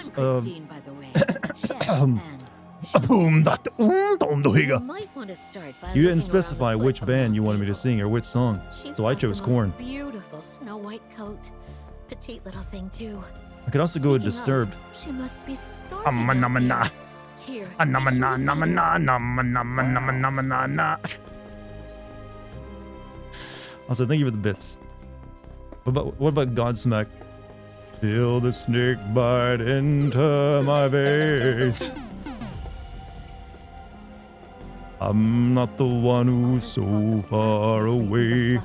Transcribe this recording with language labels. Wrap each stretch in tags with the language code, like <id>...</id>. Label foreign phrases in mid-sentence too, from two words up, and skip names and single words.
<en>Christine, by the way. Chef um, You might want to start by You didn't looking around specify the which foot band you wanted me to sing or which song, She's so I got the chose most Corn. Beautiful snow white coat. Petite little thing too. I could also go with Speaking of, Disturbed. She must be starving. Namana. Here. Namana, namana, namana, namana, namana. Also, thank you for the bits. What about Godsmack? Feel the snake bite into my veins. I'm not the one who's so far away.</en>